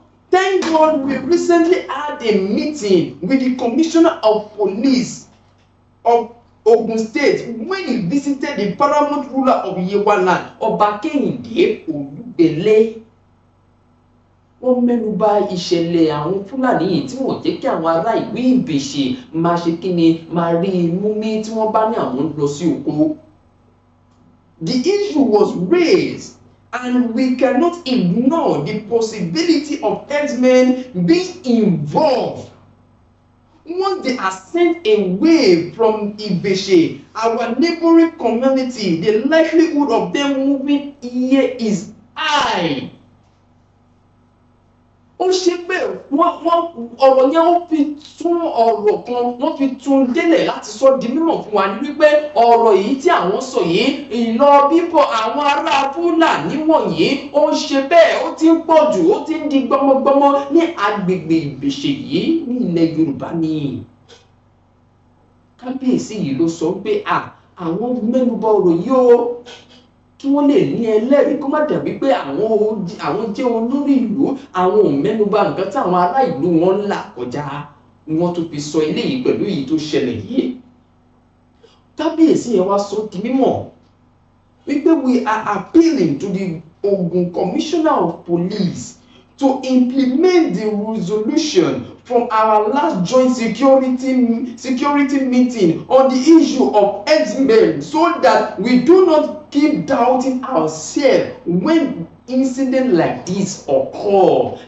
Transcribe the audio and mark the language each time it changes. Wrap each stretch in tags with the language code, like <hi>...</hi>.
<en>Thank God we recently had a meeting with the Commissioner of Police of Ogun State when he visited the paramount ruler of Yewa land, Ọba Kẹ́hìndé Olúgbélé.</en> <yo>Wọ́n mẹ́nubà ìṣẹ̀lẹ̀ àwọn Fúlàní yìí tí wọ́n jẹ́ kí àwọn ará ìlú Ìbèṣè máa ṣe kíni máa rí imú mí tí wọ́n bá ní àwọn lọ sí oko.</yo> <en>The issue was raised and we cannot ignore the possibility of herdsmen being involved. Once they are sent away from Ìbèṣè, our neighboring community, the likelihood of them moving here is high.</en> <yo>Ó ṣe pé wọ́n ọ̀rọ̀ yẹn ó fi tún ọ̀rọ̀ kan wọ́n fi tún délẹ̀ láti sọ di mímọ̀ fún wa ní wípé ọ̀rọ̀ yìí tí àwọn sọ yìí ìlọ bíbọ̀ àwọn ará Fúlàní wọ̀nyí ó ń ṣe bẹ́ẹ̀ ó ti ń pọ̀ jù ó ti ń di gbọmọgbọmọ ní agbègbè Ìbèṣè yìí ní ilẹ̀ Yorùbá ni. Kábíyèsí yìí ló sọ pé àwọn mẹ́nubà ọ̀rọ̀ yìí ó kí wọ́n lè ní ẹlẹ́rìí kó má dàbí pé àwọn jẹ́ olórí ìlú àwọn ò mẹ́nubà nǹkan tí àwọn ará ìlú wọn ń là kọjá wọ́n tó fi sọ eléyìí pẹ̀lú èyí tó ṣẹlẹ̀ yìí. Kábíyèsí yẹn wá sọ di mímọ̀ wípé</yo> <en>we are appealing to the Ogun Commissioner of Police to implement the resolution from our last joint security meeting on the issue of herdsmen so that we do not keep doubting ourselves when incident like this occur.</en>